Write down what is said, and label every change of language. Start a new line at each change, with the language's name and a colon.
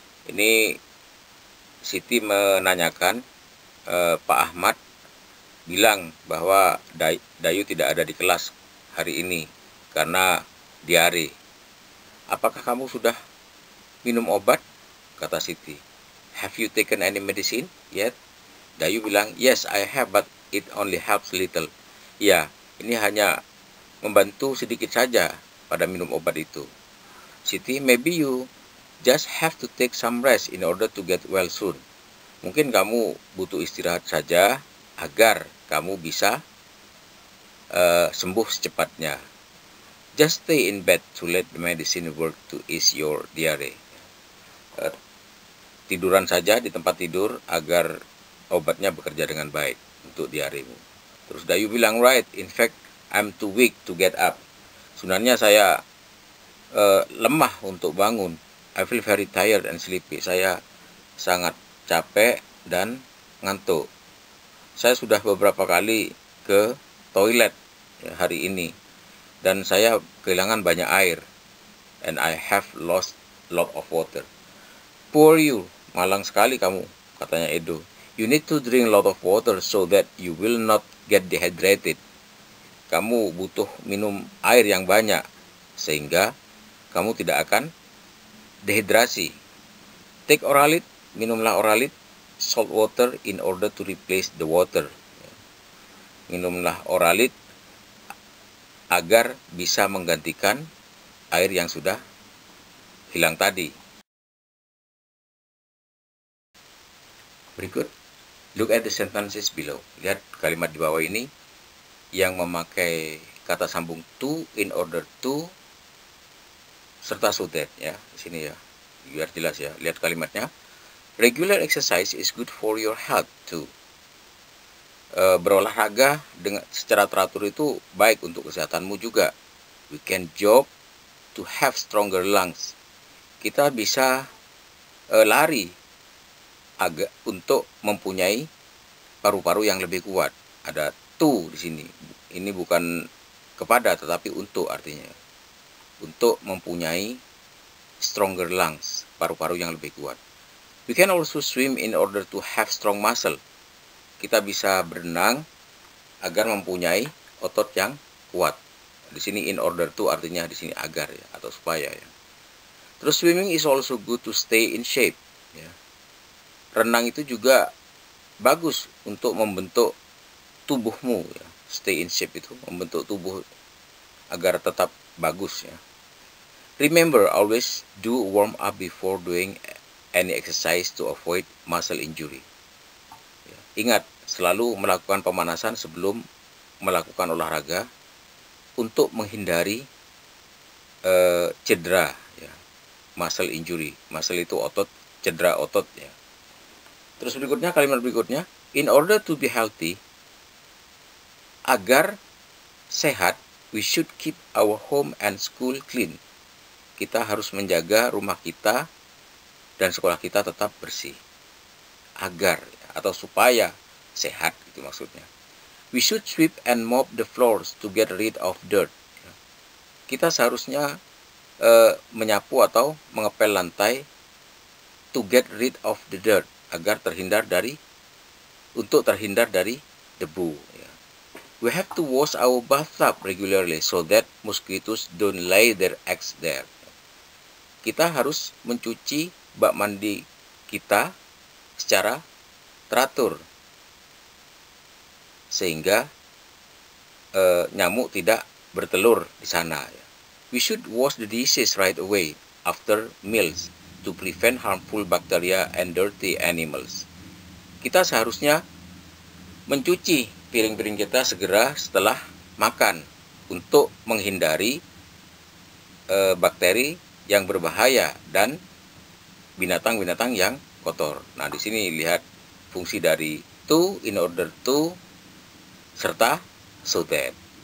Indonesian: Ini Siti menanyakan Pak Ahmad bilang bahwa Dayu tidak ada di kelas hari ini karena diare. Apakah kamu sudah minum obat? Kata Siti.
English: Have you taken any medicine yet?
Indonesian: Dayu bilang,
English: yes, I have, but it only helps little.
Indonesian: Ya, ini hanya membantu sedikit saja pada minum obat itu.
English: Siti, maybe you just have to take some rest in order to get well soon.
Indonesian: Mungkin kamu butuh istirahat saja agar kamu bisa sembuh secepatnya.
English: Just stay in bed to let the medicine work to ease your diarrhea.
Indonesian: Tiduran saja di tempat tidur agar obatnya bekerja dengan baik untuk diaremu. Terus Dayu bilang,
English: right, in fact, I'm too weak to get up.
Indonesian: Sebenarnya saya lemah untuk bangun.
English: I feel very tired and sleepy.
Indonesian: Saya sangat capek dan ngantuk. Saya sudah beberapa kali ke toilet hari ini dan saya kehilangan banyak air.
English: And I have lost lot of water. Poor you,
Indonesian: malang sekali kamu, katanya
English: Edo. You need to drink lot of water so that you will not get dehydrated.
Indonesian: Kamu butuh minum air yang banyak sehingga kamu tidak akan dehidrasi.
English: Take Oralit,
Indonesian: minumlah Oralit,
English: salt water in order to replace the water.
Indonesian: Minumlah Oralit agar bisa menggantikan air yang sudah hilang tadi. Berikut,
English: look at the sentences below.
Indonesian: Lihat kalimat di bawah ini yang memakai kata sambung to, in order to, serta so that ya. Di sini ya, biar jelas ya. Lihat kalimatnya.
English: Regular exercise is good for your health too.
Indonesian: Berolahraga secara teratur itu baik untuk kesehatanmu juga.
English: We can jog to have stronger lungs.
Indonesian: Kita bisa lari untuk mempunyai paru-paru yang lebih kuat. Ada to di sini. Ini bukan kepada tetapi untuk artinya. Untuk mempunyai
English: stronger lungs,
Indonesian: paru-paru yang lebih kuat.
English: We can also swim in order to have strong muscle.
Indonesian: Kita bisa berenang agar mempunyai otot yang kuat. Di sini in order to artinya di sini agar ya, atau supaya ya. Terus
English: swimming is also good to stay in shape.
Indonesian: Ya. Renang itu juga bagus untuk membentuk tubuhmu. Ya.
English: Stay in shape
Indonesian: itu membentuk tubuh agar tetap bagus ya.
English: Remember, always do warm up before doing any exercise to avoid muscle injury.
Indonesian: Ya. Ingat, selalu melakukan pemanasan sebelum melakukan olahraga untuk menghindari cedera. Ya.
English: Muscle injury.
Indonesian: Muscle itu otot, cedera otot. Ya. Terus berikutnya, kalimat berikutnya.
English: In order to be healthy,
Indonesian: agar sehat,
English: we should keep our home and school clean.
Indonesian: Kita harus menjaga rumah kita dan sekolah kita tetap bersih. Agar atau supaya sehat, itu maksudnya.
English: We should sweep and mop the floors to get rid of dirt.
Indonesian: Kita seharusnya menyapu atau mengepel lantai
English: to get rid of the dirt,
Indonesian: agar untuk terhindar dari debu.
English: We have to wash our bathtub regularly so that mosquitoes don't lay their eggs there.
Indonesian: Kita harus mencuci bak mandi kita secara teratur sehingga nyamuk tidak bertelur di sana.
English: We should wash the dishes right away after meals to prevent harmful bacteria and dirty animals.
Indonesian: Kita seharusnya mencuci piring-piring kita segera setelah makan untuk menghindari bakteri yang berbahaya dan binatang-binatang yang kotor. Nah, di sini lihat fungsi dari to, in order to, serta so that.